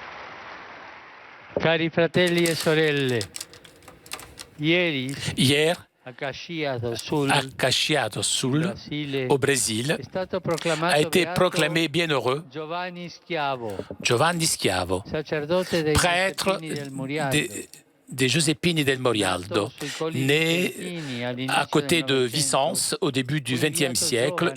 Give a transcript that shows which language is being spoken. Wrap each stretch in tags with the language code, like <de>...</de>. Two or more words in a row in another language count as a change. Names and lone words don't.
<it>Cari fratelli e sorelle, ieri</it> <fr>Hier, à Caxias do Sul, au Brésil, a été proclamé bienheureux Giovanni Schiavo, prêtre des Giuseppini del Morialdo, né à côté de Vicence au début du XXe siècle.</fr>